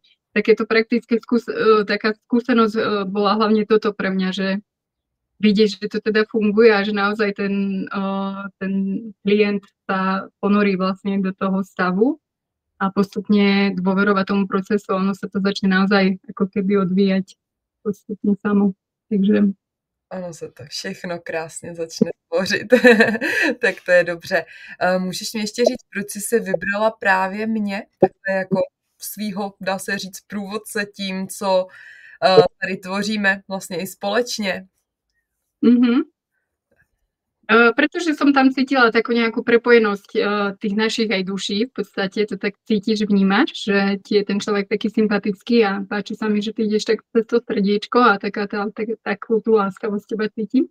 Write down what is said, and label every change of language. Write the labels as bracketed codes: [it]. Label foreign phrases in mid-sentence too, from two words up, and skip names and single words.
[sk] Takéto praktické taká skúsenosť bola hlavne toto pre mňa, že vidieť, že to teda funguje a že naozaj ten klient sa ponorí vlastne do toho stavu a postupne dôverovať tomu procesu, ono sa to začne naozaj ako keby odvíjať postupne samo. Takže [cs] ono se to všechno krásně začne tvořit. Tak to je dobře. Můžeš mi ještě říct, proč jsi si vybrala právě mě, takhle jako svýho, dá se říct, průvodce tím, co tady tvoříme vlastně i společně? [sk] Pretože som tam cítila takú nejakú prepojenosť tých našich aj duší, v podstate to tak cítiš, vnímaš, že ti je ten človek taký sympatický a páči sa mi, že ty ideš tak cez to srdiečko a takú tú láskavosť teba cítim.